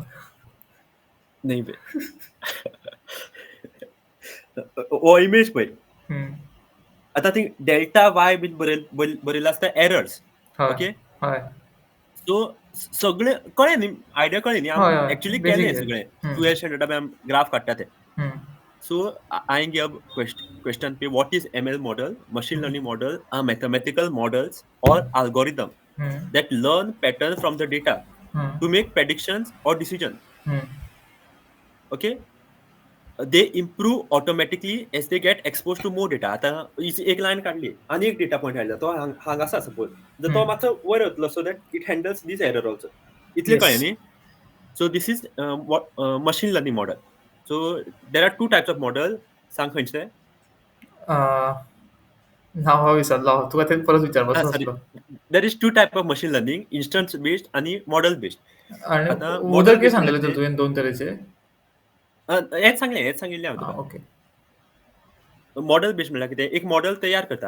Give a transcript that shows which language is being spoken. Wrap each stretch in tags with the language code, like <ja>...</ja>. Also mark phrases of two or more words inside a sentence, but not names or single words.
<kok>न्ही बे. हो इमेज पळय. हम्म. आतां ती डेल्टा वाय बीन बरयल्लो आसता एरर्स. हय. ओके. हय. सो सगळे कळ्ळें न्ही, आयडिया कळ्ळी न्ही. हय. हांवें हय. एक्चुअली बेजीक केलें कितें. सगळें. 12th स्टँडर्डाक आमी ग्राफ काडटा तें. हम्म.</kok> <en>So I give question पे, what is ML model? Machine learning model are mathematical models or algorithm हम्म. that learn pattern from the data हम्म. to make predictions or decisions. हम्म. Okay? They improve automatically as they get exposed to more data.</en> <kok>आता एक लाईन काढली आणि एक डेटा पॉइंट हाडला, तो हांगा आसा सपोज, जर तो मातसो वयर वतलो</kok> <en>so that it handles this error also.</en> <kok>इतलें कळ्ळें येस. न्ही?</kok> <en>So this is machine learning model. So there are two types of model.</en> <kok>सांग खंयचे? नांव हांव विसरलो. तुका तें परत विचारपाचो सॉरी. आसलो.</kok> <en>there is two type of machine learning, instance based आणि model based.</en> <kok>आनी आता मॉडेल उदक कितें बेस्ड म्हणल्यार सांगलेलें तर कितें? तुवें 2 तरेचे. हेच सांगिल्लें हांव तुका. ओके.</kok> <en>model based</en> <kok>म्हणल्यार कितें, एक मॉडेल तयार करता.</kok>